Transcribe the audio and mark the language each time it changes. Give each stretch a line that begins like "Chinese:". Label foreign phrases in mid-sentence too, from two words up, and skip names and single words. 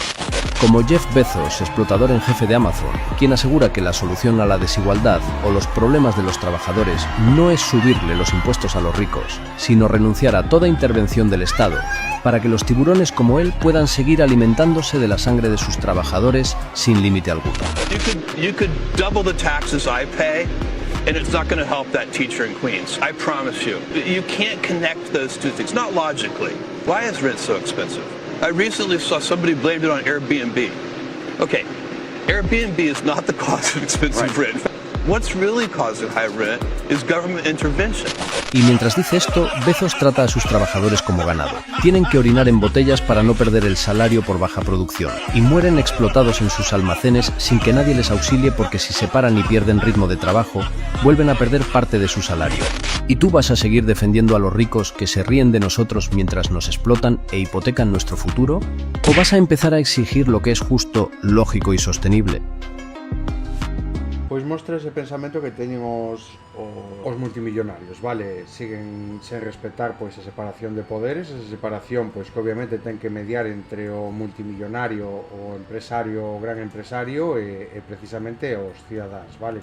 Spanish: Como Jeff Bezos, explotador en jefe de Amazon, quien asegura que la solución a la desigualdad o los problemas de los trabajadores no es subirle los impuestos a los ricos, sino renunciar a toda intervención del Estado, para que los tiburones como él puedan seguir alimentándose de la sangre de sus trabajadores sin límite alguno.
English: You could double the taxes I pay, and it's not going to help that teacher in Queens. I promise you. You can't connect those two things, not logically. Why is rent so expensive? I recently saw somebody blamed it on Airbnb. Okay, Airbnb is not the cause of expensive rent. What's really causing high rent is government intervention.
Spanish: Y mientras dice esto, Bezos trata a sus trabajadores como ganado. Tienen que orinar en botellas para no perder el salario por baja producción, y mueren explotados en sus almacenes sin que nadie les auxilie, porque si se paran y pierden ritmo de trabajo, vuelven a perder parte de su salario. ¿Y tú vas a seguir defendiendo a los ricos que se ríen de nosotros mientras nos explotan e hipotecan nuestro futuro? ¿O vas a empezar a exigir lo que es justo, lógico y sostenible?
Galician: Pois mostra ese pensamento que teñen os multimillonarios, vale? Siguen sen respetar pois a separación de poderes, esa separación pois que obviamente ten que mediar entre o multimillonario, o empresario, o gran empresario e precisamente os cidadáns, vale?